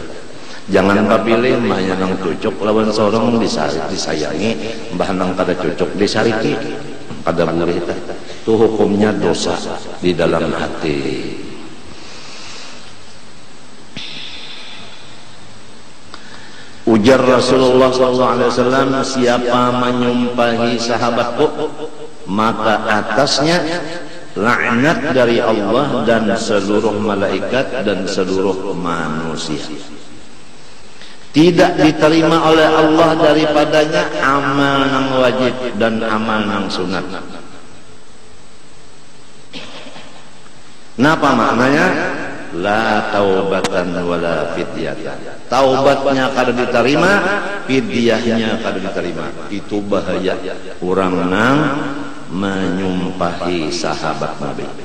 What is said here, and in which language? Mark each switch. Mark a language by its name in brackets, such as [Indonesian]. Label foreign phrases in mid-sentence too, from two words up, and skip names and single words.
[Banjar] Jangan pilih mbah nang cucuk lawan sorong disayangi, mbah nang kada cucuk disariki. Kada boleh itu hukumnya dosa di dalam hati. [Indonesian] Ujar Rasulullah SAW, siapa menyumpahi sahabatku maka atasnya laknat dari Allah dan seluruh malaikat dan seluruh manusia. Tidak diterima oleh Allah daripadanya amal yang wajib dan amal yang sunat. [Banjar] Napa maknanya? [Arabic] لا توبة ولا فدية. [Banjar] Taubatnya kada diterima, fidyahnya kada diterima. Itu bahaya orang nang menyumpahi sahabat Nabi.